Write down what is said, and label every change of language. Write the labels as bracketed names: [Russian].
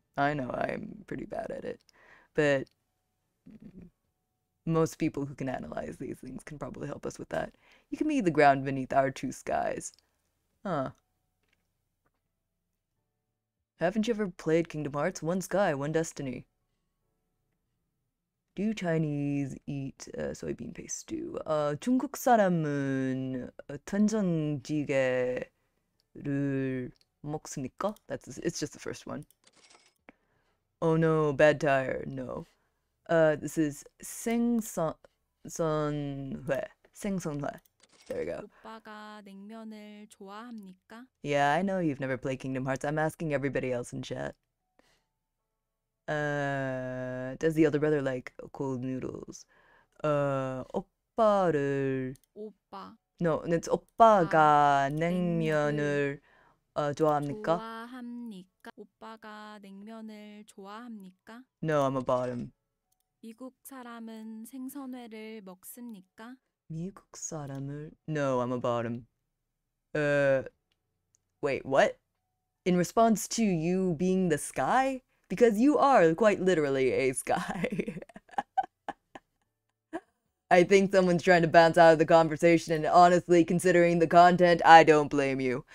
[English] I know I'm pretty bad at it. But most people who can analyze these things can probably help us with that. You can be the ground beneath our two skies. Huh. Haven't you ever played Kingdom Hearts? One sky, one destiny. Do Chinese eat soybean paste stew? [Korean] 중국 사람은 된장찌개를 먹습니까? [English] It's just the first one. Oh no, bad tire. No. This is 생선회. 생선회. There we go. [Korean] 오빠가 냉면을 좋아합니까? [English] Yeah, I know you've never played Kingdom Hearts. I'm asking everybody else in chat. Does the elder brother like cold noodles? [Korean] 오빠를 오빠 [English] No, it's [Korean] 오빠가 냉면을 좋아합니까? 좋아합니까? 오빠가 냉면을 좋아합니까? [English] No, I'm a bottom. [Korean] 미국 사람은 생선회를 먹습니까? 미국 사람을 [English] No, I'm a bottom. Wait, what? In response to you being the sky? Because you are quite literally a sky. I think someone's trying to bounce out of the conversation, and honestly, considering the content, I don't blame you.